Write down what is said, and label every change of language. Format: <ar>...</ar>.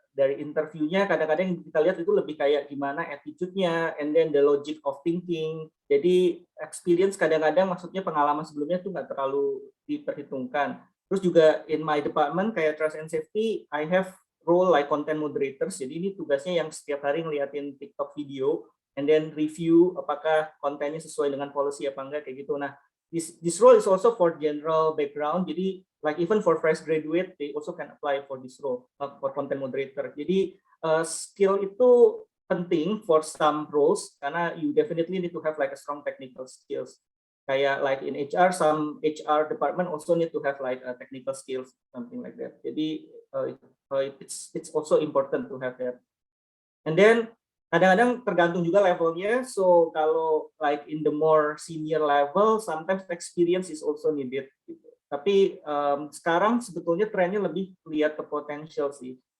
<id>dari interviewnya kadang-kadang kita lihat itu lebih kayak gimana attitude-nya,</id> <en>and then the logic of thinking.</en> <id>Jadi experience kadang-kadang maksudnya pengalaman sebelumnya tuh nggak terlalu diperhitungkan. Terus juga</id> <en>in my department kayak trust and safety, I have role like content moderators.</en> <id>Jadi ini tugasnya yang setiap hari ngeliatin TikTok video</id> <en>and then review</en> <id>apakah kontennya sesuai dengan policy apa enggak kayak gitu.</id> <en>Nah, this role is also for general background.</en> <id>Jadi</id> <en>like even for fresh graduate, they also can apply for this role for content moderator.</en> <id>Jadi skill itu penting</id> <en>for some roles</en> <id>karena</id> <en>you definitely need to have like a strong technical skills.</en> <id>Kayak</id> <en>like in HR, some HR department also need to have like a technical skills, something like that.</en> <id>Jadi</id> <en>it's also important to have that. And then</en> <id>kadang-kadang tergantung juga levelnya.</id> <en>So</en> <id>kalau</id> <en>like in the more senior level, sometimes experience is also needed.</en> <id>Gitu. Tapi sekarang sebetulnya trennya lebih lihat ke potential sih.</id>